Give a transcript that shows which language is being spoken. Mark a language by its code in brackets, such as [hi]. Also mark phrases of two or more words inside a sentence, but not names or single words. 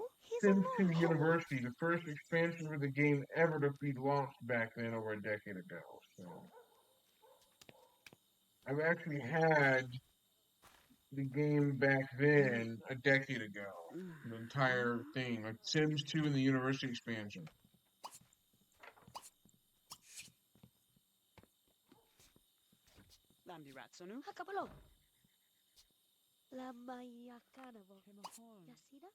[en] Sims 2 University, the first expansion for the game ever to be launched back then over a decade ago. So I've actually had the game back then a decade ago. The entire thing, like Sims 2 and the University expansion. Landi Ratsonu? Hakapalo. La Mayakanavo. Kemahon. Yasida?